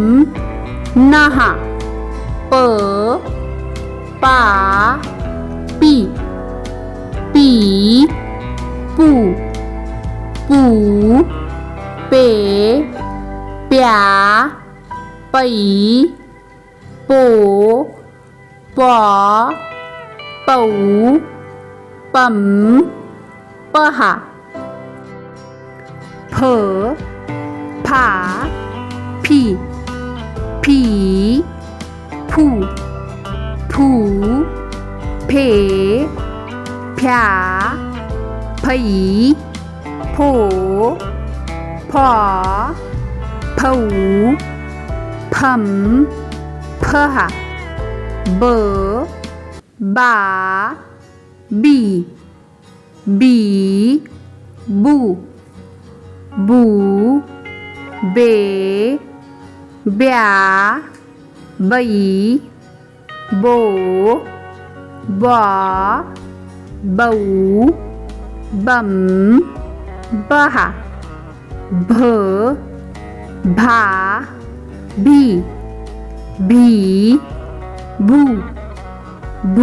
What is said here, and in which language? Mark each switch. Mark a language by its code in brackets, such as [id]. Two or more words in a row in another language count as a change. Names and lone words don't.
[hi] नहा प पा पी पी पू पू पे प्या पै पो पौ पौ पम पहा फ फा फी फी फू फू फे फ्या फै फो फा फौ फम फहा ब बा बी बी बू बू बे ब्या बै बो बा बौ बम बहा भ भा भी भी बू बू